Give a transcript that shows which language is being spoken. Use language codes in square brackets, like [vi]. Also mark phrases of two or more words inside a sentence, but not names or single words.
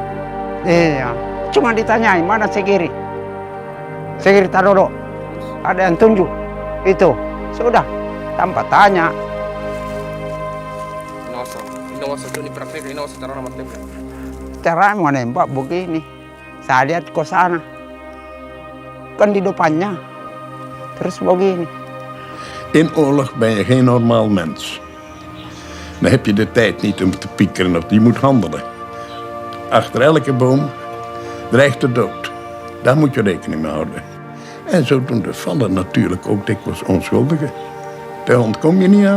[id] Iya, cuma ditanyain mana Segeri Taroro, ada yang tunjuk itu, sudah tanpa tanya. Inosa itu dipraktik, Inosa cara menembak. Cara menembak begini, saya lihat ke sana, kan di depannya, terus begini. [nl] In oorlog ben je geen normaal mens. Dan heb je de tijd niet om te piekeren of je moet handelen. Achter elke boom dreigt de dood. Daar moet je rekening mee houden. En zodoende vallen natuurlijk ook dikwijls onschuldigen. Daar ontkom je niet aan.